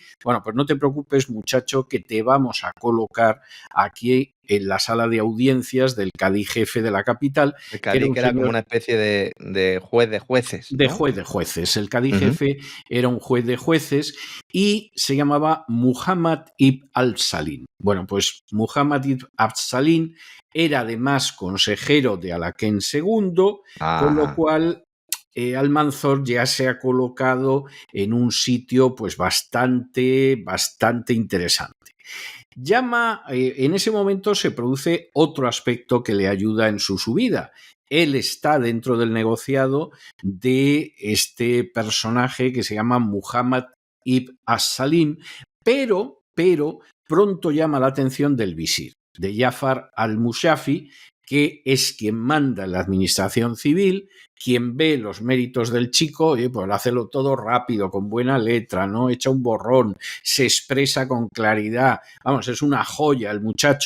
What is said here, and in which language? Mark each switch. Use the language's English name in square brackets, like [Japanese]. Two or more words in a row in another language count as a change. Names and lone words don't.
[Spanish] Bueno, pues no te preocupes, muchacho, que te vamos a colocar aquí en la sala de audiencias del cadí jefe de la capital. El cadí que era como una especie de juez de jueces, ¿no? De juez de jueces. El cadí jefe era un juez de jueces y se llamaba Muhammad ibn al-Salim. Bueno, pues Muhammad ibn al-Salim era además consejero de Alaquén II, con lo cual Almanzor ya se ha colocado en un sitio pues bastante interesante. En ese momento se produce otro aspecto que le ayuda en su subida. Él está dentro del negociado de este personaje que se llama Muhammad ibn as-Salim, pero pronto llama la atención del visir, de Jafar al-Mushafi, que es quien manda en la administración civil, quien ve los méritos del chico, pues hácelo todo rápido, con buena letra, no echa un borrón, se expresa con claridad, vamos, es una joya el muchacho.